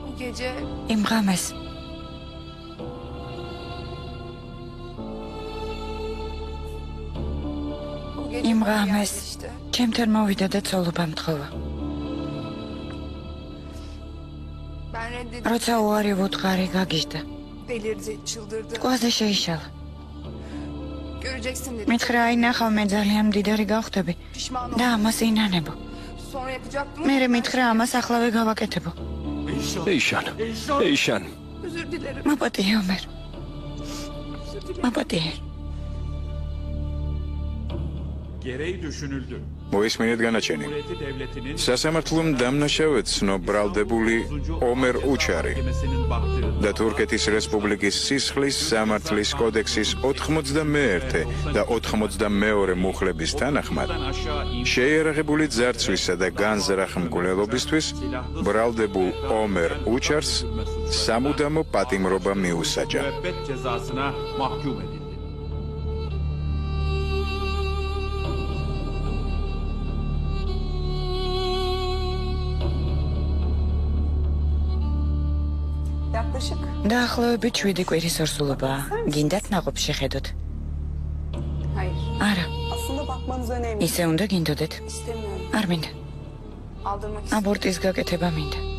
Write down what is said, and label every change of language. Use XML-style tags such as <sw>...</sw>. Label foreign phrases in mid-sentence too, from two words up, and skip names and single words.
<tr>gece</tr> <ka>იმ ღამეს</ka> <tr>o gece</tr> <ka>იმ</ka> <tr>bana geldi</tr> <ka>ღამეს</ka> <tr>işte.</tr> <ka>ჩემთან მოვიდა და ცოლობა მთხოვა.</ka> <tr>Ben reddedip</tr> <ka>როცა უარი ვუთხარი გაგიჟდა.</ka> <tr>delirdi, çıldırdı.</tr> <ka>კვაზე შეიშალა.</ka> <tr>Göreceksin dedi.</tr> <ka>მითხრა აი ნახავ მე ძალიან მდიდარი გავხდები</ka> <tr>Pişman</tr> <ka>და</ka> <tr>oldum.</tr> <ka>ამას ინანებო.</ka> <tr>Sonra yapacaktım.</tr> <ka>მე მითხრა ამასახლავე გავაკეთებო. ეიშან, ეიშან.</ka> <tr>Özür dilerim.</tr> <ka>მაპატიე ომერ. მაპატიე.</ka> <tr>Gereği düşünüldü.</tr> <ka>მოისმინეთ განაჩენი.</ka> <tr>Cumhuriyeti Devleti'nin</tr> <ka>სასამართლომ დამნაშავედ ცნო ბრალდებული ომერ უჩარი</ka> <tr>Mahkemesi'nin baktığı</tr> <ka>და თურქეთის რესპუბლიკის სისხლის სამართლის კოდექსის 91 და 92 მუხლების თანახმად</ka> <tr>aşağı</tr> <ka>შეიარაღებული ძარცვისა და განზრახ მკვლელობისთვის ბრალდებულ ომერ უჩარს სამუდამო პატიმრობა მიუსაჯა.</ka> <tr>müebbet cezasına mahkum edildi. Yaklaşık.</tr> <ka>დაახლოებით 7 კვირის ორსულობაა. გინდათ ნაყოფ შეხედოთ?</ka> <tr>Hayır.</tr> <ka>არა,</ka> <tr>Aslında bakmanız önemli.</tr> <ka>ისე უნდა გინდოდეთ.</ka> <tr>İstemiyorum.</tr> <ka>არ მინდა.</ka> <tr>Aldırmak istiyorum.</tr> <ka>აბორტის გაკეთება მინდა.</ka>